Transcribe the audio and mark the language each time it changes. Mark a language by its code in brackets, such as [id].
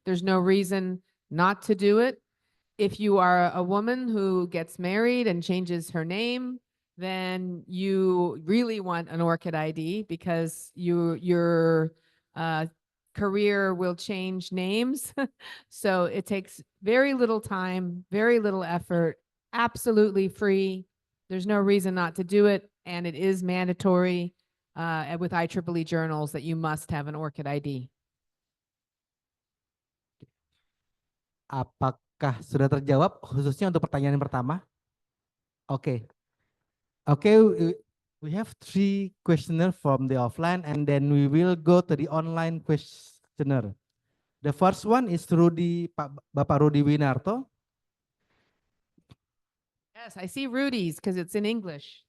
[en] There's no reason not to do it. If you are a woman who gets married and changes her name, then you really want an ORCID ID because your career will change names. So it takes very little time, very little effort, absolutely free. There's no reason not to do it. And it is mandatory with IEEE Journals that you must have an ORCID ID. [id] Apakah sudah terjawab khususnya untuk pertanyaan yang pertama? Oke. [en] Okay, we have 3 questionnaire from the offline and then we will go to the online questionnaire. The first one is Bapak Rudi Winarto. Yes, I see Rudy's because it's in English.